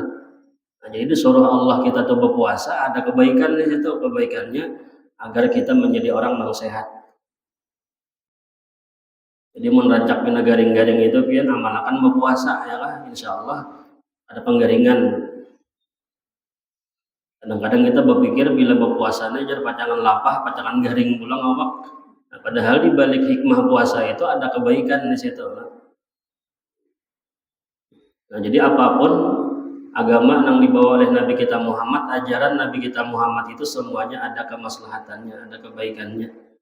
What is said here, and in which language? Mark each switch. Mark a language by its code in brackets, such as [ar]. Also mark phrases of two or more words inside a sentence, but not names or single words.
[id] Nah, jadi disuruh Allah kita tuh berpuasa, ada kebaikan di situ, kebaikannya agar kita menjadi orang yang sehat. [bjn] Jadi menerancak pina garing-garing itu pian amalkan berpuasa ya lah, [ar] إن شاء الله [bjn] ada penggaringan. Kadang-kadang kita berpikir bila berpuasanya jar pacangan lapah, pacangan garing pulang awak. [id] Nah, padahal di balik hikmah puasa itu ada kebaikan di situ. Nah, jadi apapun agama yang dibawa oleh Nabi kita Muhammad, ajaran Nabi kita Muhammad itu semuanya ada kemaslahatannya, ada kebaikannya.